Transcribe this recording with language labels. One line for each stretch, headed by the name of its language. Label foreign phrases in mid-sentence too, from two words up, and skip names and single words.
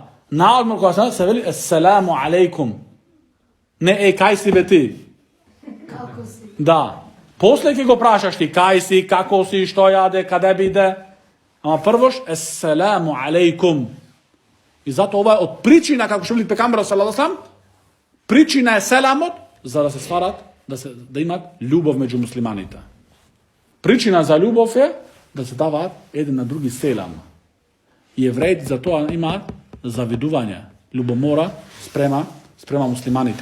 Macedonian: На одмор кога се вели
Arabic: السلام عليكم.
Macedonian: Не кај си бе ти? Како си? Да. После ќе го прашаш ти кај си, како си, што јаде, каде биде. Ама првош
Arabic: السلام عليكم.
Macedonian: И затоа ова е од причина, како што вели пекамберот
Arabic: صلى الله عليه وسلم,
Macedonian: причина е селамот, за да се стварат, да имат љубов меѓу муслиманите. Причина за љубов е да се даваат еден на други селам. И евреите за тоа имаат завидување, љубомора спрема муслиманите.